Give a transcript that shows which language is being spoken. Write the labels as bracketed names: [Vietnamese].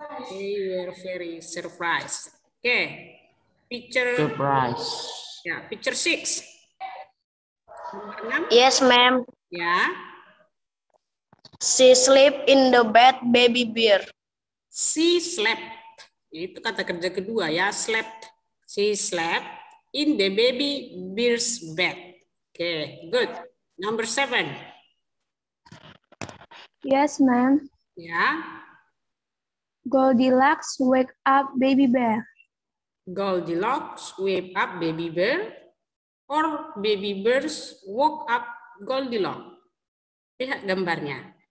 [English] They were very surprised. Oke. Picture Surprise. [Indonesian] ya, [English] picture 6. [Indonesian] Nomor 6. [English] Yes, ma'am. [Indonesian] Ya. [English] She slept in the bed, baby bear. She slept. [Indonesian] Itu kata kerja kedua ya, slept. [English] She slept in the baby bear's bed. Okay, good. Number 7. Yes, ma'am. [Indonesian] Ya. [English] Goldilocks wake up baby bear. Goldilocks wake up baby bear or baby bears woke up Goldilocks. [Indonesian] Lihat gambarnya.